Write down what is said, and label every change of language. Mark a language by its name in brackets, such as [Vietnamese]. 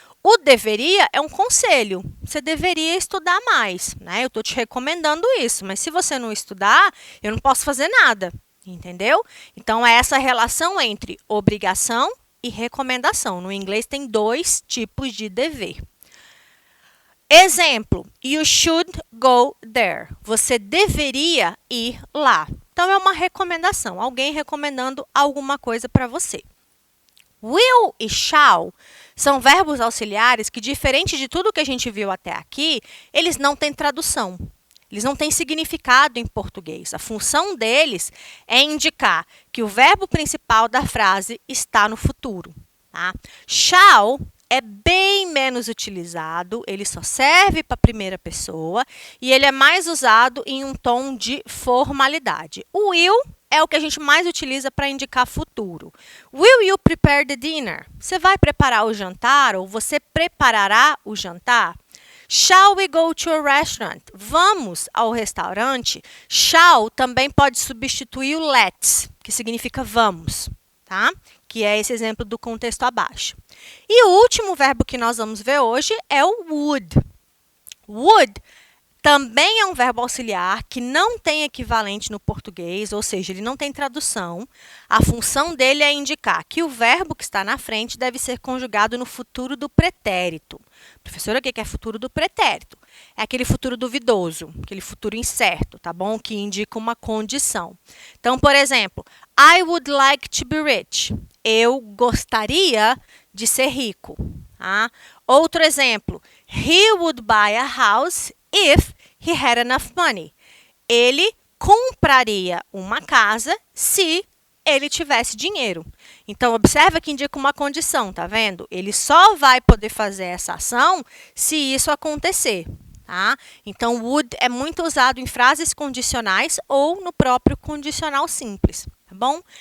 [Portuguese] O deveria é um conselho. Você deveria estudar mais, né? Eu estou te recomendando isso, mas se você não estudar, eu não posso fazer nada, entendeu? Então, é essa relação entre obrigação e recomendação. No inglês, tem dois tipos de dever. Exemplo, [English] you should go there. [Portuguese] Você deveria ir lá. Então, é uma recomendação, alguém recomendando alguma coisa para você. Will e shall são verbos auxiliares que, diferente de tudo que a gente viu até aqui, eles não têm tradução. Eles não têm significado em português. A função deles é indicar que o verbo principal da frase está no futuro. Tá? Shall é bem menos utilizado, ele só serve para a primeira pessoa e ele é mais usado em um tom de formalidade. O will é o que a gente mais utiliza para indicar futuro. [English] Will you prepare the dinner? [Portuguese] Você vai preparar o jantar ou você preparará o jantar? [English] Shall we go to a restaurant? [Portuguese] Vamos ao restaurante. Shall também pode substituir o let's, que significa vamos, tá? Que é esse exemplo do contexto abaixo. E o último verbo que nós vamos ver hoje é o would. Would também é um verbo auxiliar que não tem equivalente no português, ou seja, ele não tem tradução. A função dele é indicar que o verbo que está na frente deve ser conjugado no futuro do pretérito. Professora, o que é futuro do pretérito? É aquele futuro duvidoso, aquele futuro incerto, tá bom? Que indica uma condição. Então, por exemplo, [English] I would like to be rich. [Portuguese] Eu gostaria de ser rico. Tá? Outro exemplo, [English] he would buy a house if he had enough money. [Portuguese] Ele compraria uma casa se ele tivesse dinheiro. Então, observa que indica uma condição, tá vendo? Ele só vai poder fazer essa ação se isso acontecer. Tá? Então, would é muito usado em frases condicionais ou no próprio condicional simples. Tá bom?